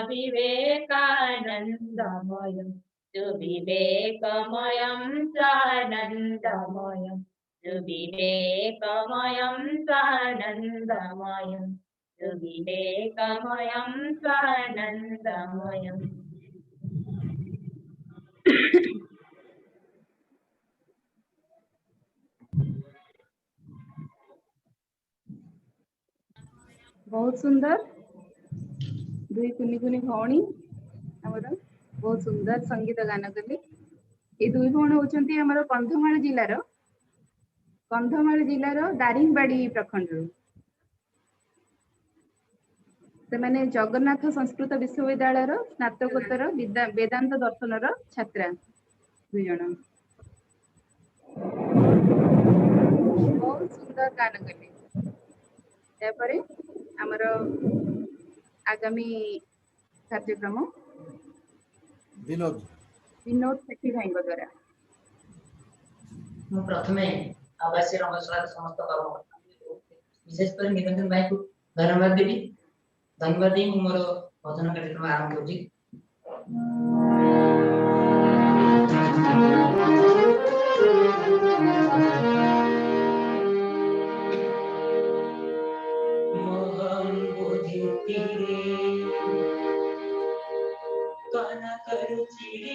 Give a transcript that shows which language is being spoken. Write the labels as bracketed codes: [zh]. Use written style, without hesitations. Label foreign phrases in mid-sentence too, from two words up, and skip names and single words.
[sa] विवेकानन्दमयं सुविवेकमयं स्वानन्दमयम् सुविवेकमयं स्वानन्दमयं सुविवेकमयं स्वानन्दमयम्। [or] ବହୁତ ସୁନ୍ଦର ଦୁଇ କୁନି କୁନି ଭଉଣୀ ଆମର ବହୁତ ସୁନ୍ଦର ସଙ୍ଗୀତ ଗାନ କଲେ। ଏ ଦୁଇ ଭଉଣୀ ହେଉଛନ୍ତି ଆମର କନ୍ଧମାଳ ଜିଲ୍ଲାର ଦାରିଙ୍ଗବାଡ଼ି ପ୍ରଖଣ୍ଡ ସେ ମାନେ ଜଗନ୍ନାଥ ସଂସ୍କୃତ ବିଶ୍ୱବିଦ୍ୟାଳୟ ସ୍ନାତକୋତ୍ତର ବେଦାନ୍ତ ଦର୍ଶନ ଛାତ୍ରୀ ଦୁଇ ଜଣ ବହୁତ ସୁନ୍ଦର ଗାନ କଲେ। ତା'ପରେ ଆମର ଆଗାମୀ କାର୍ଯ୍ୟକ୍ରମ विनोद ସେଠୀ ଭାଇ ଦ୍ୱାରା ପ୍ରଥମେ ଆବାସୀୟ ରଙ୍ଗଶାଳା ସମସ୍ତ କର୍ମକର୍ତ୍ତା ବିଶେଷକରି ନିରଞ୍ଜନ ଭାଇ କୁ ଧନ୍ୟବାଦ ଦେବି। ଧନ୍ୟବାଦ ଦେଇ ମୋର ଭଜନ କାର୍ଯ୍ୟକ୍ରମ ଆରମ୍ଭ ହେଉଛି। ମୋହମ ବୁଝୁଥି ରେ କାହ୍ନା କରୁଛି